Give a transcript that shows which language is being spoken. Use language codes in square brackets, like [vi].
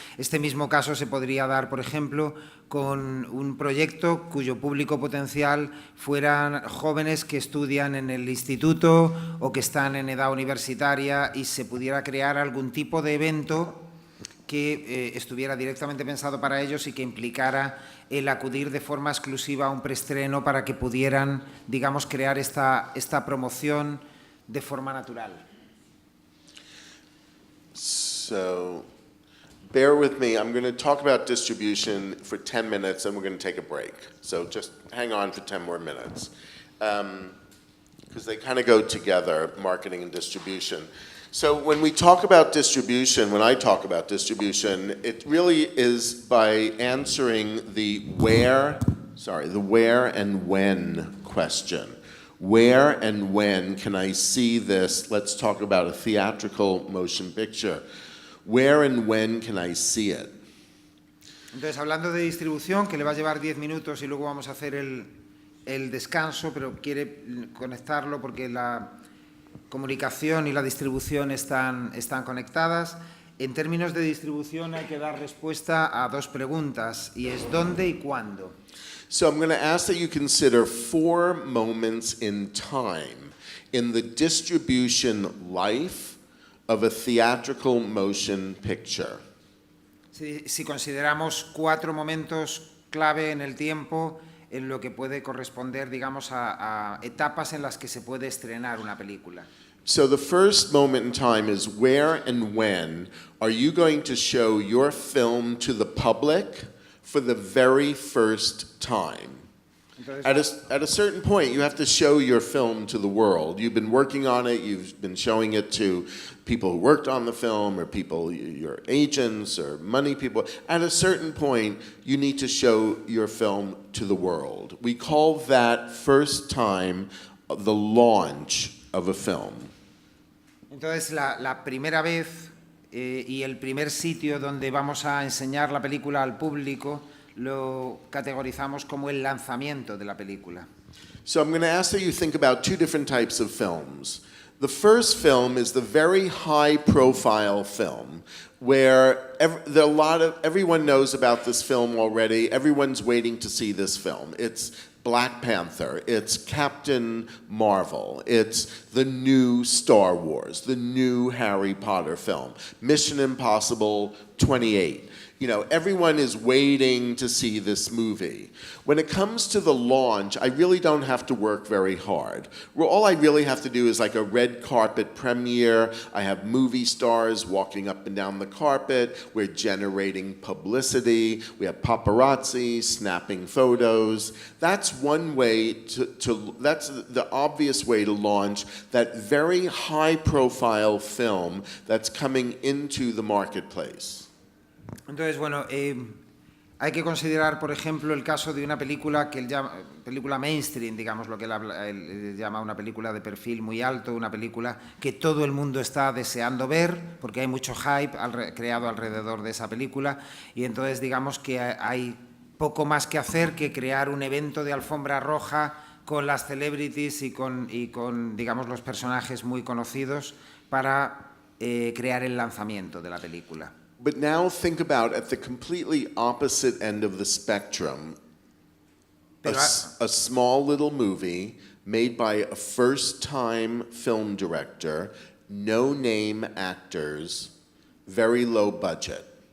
[es] Este mismo caso se podría dar, por ejemplo, con un proyecto cuyo público potencial fueran jóvenes que estudian en el instituto o que están en edad universitaria y se pudiera crear algún tipo de evento que estuviera directamente pensado para ellos y que implicara el acudir de forma exclusiva a un preestreno para que pudieran, digamos, crear esta promoción de forma natural. [en] So, bear with me. I'm going to talk about distribution for 10 minutes and we're going to take a break. So just hang on for 10 more minutes. Because they kind of go together, marketing and distribution. So when we talk about distribution, when I talk about distribution, it really is by answering the where and when question. Where and when can I see this? Let's talk about a theatrical motion picture. Where and when can I see it? [es] Entonces, hablando de distribución, que le va a llevar 10 minutos y luego vamos a hacer el descanso, pero quiere conectarlo porque la comunicación y la distribución están conectadas. En términos de distribución hay que dar respuesta a dos preguntas, y es ¿dónde y cuándo? [en] So I'm going to ask that you consider 4 moments in time in the distribution life of a theatrical motion picture. [es] Si consideramos 4 momentos clave en el tiempo en lo que puede corresponder, digamos, a etapas en las que se puede estrenar una película. [en] So the first moment in time is where and when are you going to show your film to the public for the very first time? [es] Entonces, [en] At a certain point, you have to show your film to the world. You've been working on it, you've been showing it to people who worked on the film or people, your agents or money people. At a certain point, you need to show your film to the world. We call that first time the launch of a film. [es] Entonces, la primera vez y el primer sitio donde vamos a enseñar la película al público lo categorizamos como el lanzamiento de la película. [en] So I'm going to ask that you think about 2 different types of films. The first film is the very high-profile film where everyone knows about this film already. Everyone's waiting to see this film. It's Black Panther, it's Captain Marvel, it's the new Star Wars, the new Harry Potter film, Mission Impossible 28. You know, everyone is waiting to see this movie. When it comes to the launch, I really don't have to work very hard. All I really have to do is like a red carpet premiere. I have movie stars walking up and down the carpet. We're generating publicity. We have paparazzi snapping photos. That's one way that's the obvious way to launch that very high-profile film that's coming into the marketplace. [es] Entonces, bueno, hay que considerar, por ejemplo, el caso de una película que él llama película mainstream, digamos, lo que él llama una película de perfil muy alto, una película que todo el mundo está deseando ver, porque hay mucho hype creado alrededor de esa película, y entonces digamos que hay poco más que hacer que crear un evento de alfombra roja con las celebrities y con digamos, los personajes muy conocidos para crear el lanzamiento de la película. [en] But now think about at the completely opposite end of the spectrum, a small little movie made by a first-time film director, no-name actors, very low budget.